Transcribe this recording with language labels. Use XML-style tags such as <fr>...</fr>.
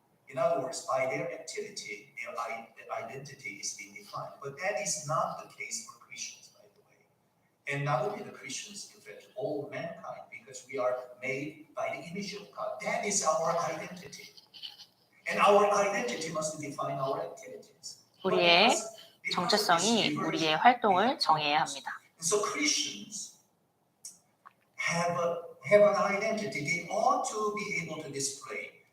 <en>In other words, by their activity, their identity is being defined. But that is not the case for Christians, by the way. And not only the Christians, in fact, all mankind, because we are made by the image of God. That is our identity. And our identity must define our activities.</en> <ko>우리의 정체성이 우리의 활동을 정해야 합니다.</ko> <en>So Christians have an identity. They ought to be able to display</en>